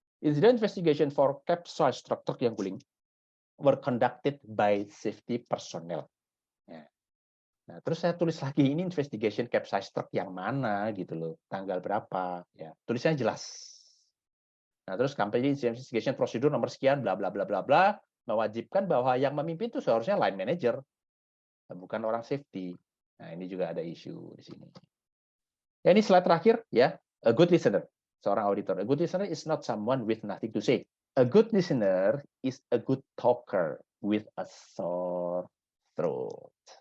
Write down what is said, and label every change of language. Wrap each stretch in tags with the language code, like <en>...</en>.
<en>Incident investigation for capsize truck</en> <id>yang guling</id> <en>were conducted by safety personnel.</en> <id>Nah, terus saya tulis lagi ini investigation capsize truck yang mana gitu loh, tanggal berapa, ya tulisannya jelas. Nah, terus company investigation prosedur nomor sekian, bla bla bla bla bla, mewajibkan bahwa yang memimpin itu seharusnya line manager, bukan orang safety. Nah, ini juga ada isu di sini. Ya, ini slide terakhir ya,</id> <en>a good listener,</en> <id>seorang auditor.</id> <en>A good listener is not someone with nothing to say. A good listener is a good talker with a sore throat.</en>